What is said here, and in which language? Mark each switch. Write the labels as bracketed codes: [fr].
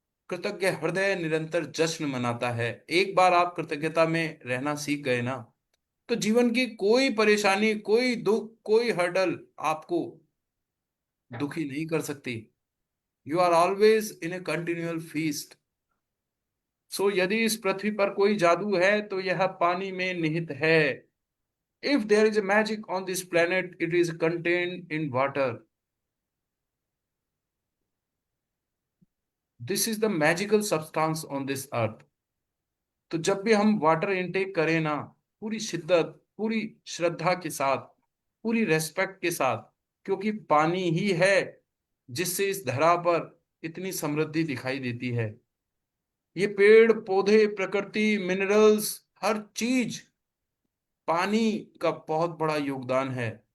[hi] कृतज्ञ हृदय निरंतर जश्न मनाता है। एक बार आप कृतज्ञता में रहना सीख गए ना, तो जीवन की कोई परेशानी, कोई दुख, कोई हर्डल आपको दुखी नहीं कर सकती। [en] You are always in a continual feast. [hi] सो यदि इस पृथ्वी पर कोई जादू है तो यह पानी में निहित है। [en] If there is a magic on this planet, it is contained in water. This is the magical substance on this earth. [hi] तो जब भी हम वाटर इनटेक करें ना, पूरी शिद्दत, पूरी श्रद्धा के साथ, पूरी रेस्पेक्ट के साथ, क्योंकि पानी ही है जिससे इस धरा पर इतनी समृद्धि दिखाई देती है। ये पेड़ पौधे, प्रकृति, मिनरल्स, हर चीज, पानी का बहुत बड़ा योगदान है।